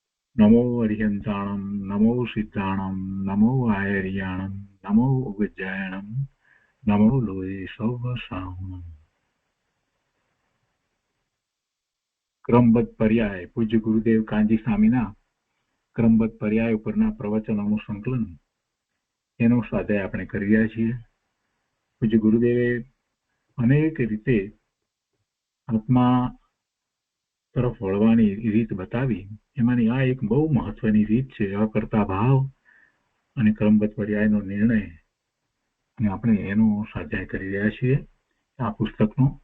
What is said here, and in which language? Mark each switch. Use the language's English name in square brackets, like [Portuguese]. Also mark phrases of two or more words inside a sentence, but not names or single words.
[Prakrit languages] नमो अरिहंताणं नमो सिद्धाणं नमो आयर्याणं नमो उज्जयणं नमो लोये सौवसाहुणम्। [Gujarati] ક્રમબદ્ધ પર્યાય પૂજ્ય ગુરુદેવ કાંજી સ્વામીના ક્રમબદ્ધ પર્યાય ઉપરના પ્રવચનોનું સંકલન એનો સ્વાધ્યાય આપણે કરી રહ્યા છીએ। પૂજ્ય ગુરુદેવે અનેક રીતે આત્મા તરફ વળવાની રીત બતાવી, એમાંની આ એક બહુ મહત્વની રીત છે, અકર્તા ભાવ અને ક્રમબદ્ધ પર્યાયનો નિર્ણય, અને આપણે એનો સ્વાધ્યાય કરી રહ્યા છીએ આ પુસ્તકનો।